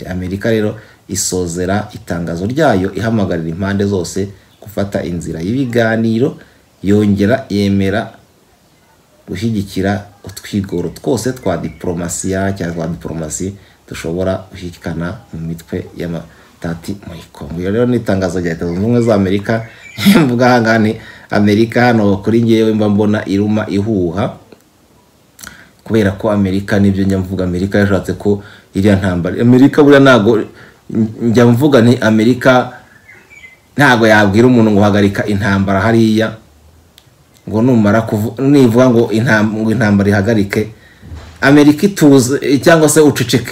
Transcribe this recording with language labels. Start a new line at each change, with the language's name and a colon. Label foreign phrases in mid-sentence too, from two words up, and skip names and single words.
Kinyarwanda: Amerika rero isozera itangazo ryayo ihamagarira impande zose gufata inzira y'ibiganiro, yongera yemera gushyigikira utwigoro twose twa diplomasiya cyangwa diplomasi dushobora gushyikana mu mitwe y'amatati muri Kongo. Rero ni itangazo rya Leta Zunze Ubumwe za Amerika. Mvuga hangane Amerika hano kuri ngewe mba mbona iruma ihuha, kubera ko Amerika nibyo njya mvuga, Amerika yashatse ko iriya ntambara, Amerika buriya ntago njya mvuga ni Amerika ntago yabwira umuntu ngo hagarika intambara hariya ngo numara nivuga ngo intambara ihagarike, Amerika ituze cyangwa se uceceke.